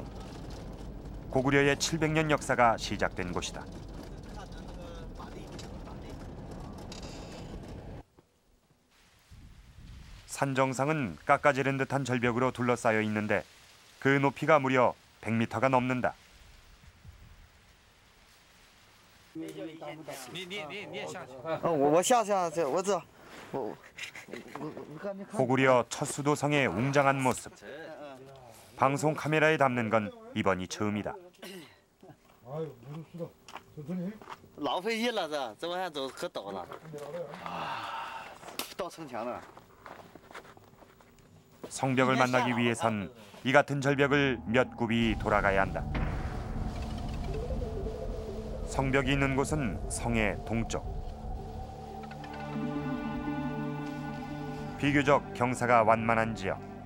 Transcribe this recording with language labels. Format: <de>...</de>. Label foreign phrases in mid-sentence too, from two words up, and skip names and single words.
<ko>고구려의 700년 역사가 시작된 곳이다. 산 정상은 깎아지른 듯한 절벽으로 둘러싸여 있는데 그 높이가 무려 100m가 넘는다.</ko> <zh>我下去，我知道。</zh> <ko>고구려 첫 수도성의 웅장한 모습. 방송 카메라에 담는 건 이번이 처음이다.</ko> <zh>老费劲了，这往下走可陡了，到城墙了。</zh> <ko>성벽을 만나기 위해선 이 같은 절벽을 몇 굽이 돌아가야 한다. 성벽이 있는 곳은 성의 동쪽. 비교적 경사가 완만한 지역.</ko>